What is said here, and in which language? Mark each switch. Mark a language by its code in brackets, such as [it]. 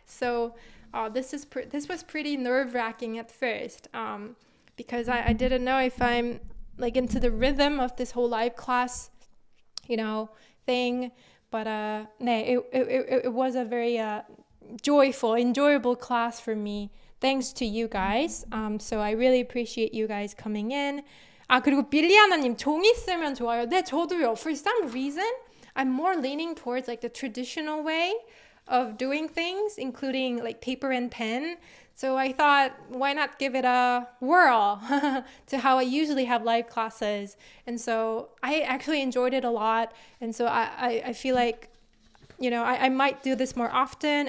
[en] So this was pretty nerve-wracking at first because I didn't know if I'm like into the rhythm of this whole live class thing, but it was a very enjoyable class for me, thanks to you guys. So I really appreciate you guys coming in. [ko] 그리고 빌리아나님, 종이 쓰면 좋아요. 네, 저도요. [en] For some reason, I'm more leaning towards like the traditional way of doing things, including like paper and pen. So I thought, why not give it a whirl to how I usually have live classes? And so I actually enjoyed it a lot. And so I feel like, I might do this more often.